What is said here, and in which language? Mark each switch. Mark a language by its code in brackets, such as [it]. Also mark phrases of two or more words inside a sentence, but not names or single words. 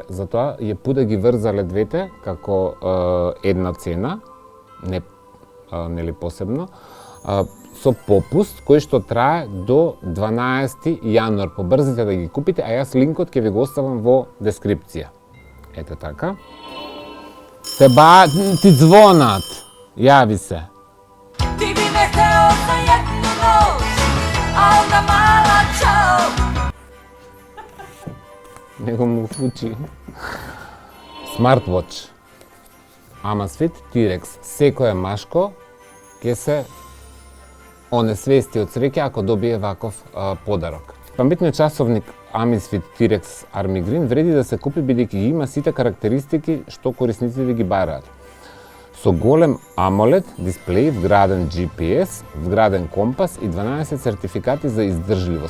[mk] Затоа ја пуда ги врзале двете како една цена, не нели посебно, со попуст кој што трае до 12 јануар. Побрзите да ги купите, а јас линкот ќе ви го оставам во дескрипција. Ете така. Ти звонат. Јави се. [sr] Ti bi me hteo za jednu noć, a onda mala čao. [mk] Него му фучи. Smartwatch. Amazfit T-Rex. Секој машко ќе се онесвести од среќа ако добие ваков подарок. Паметниот часовник Amazfit T-Rex Army Green вреди да се купи бидејќи има сите карактеристики што корисниците ги бараат. Со голем AMOLED дисплеј, вграден GPS, вграден компас и 12 сертификати за издржливост.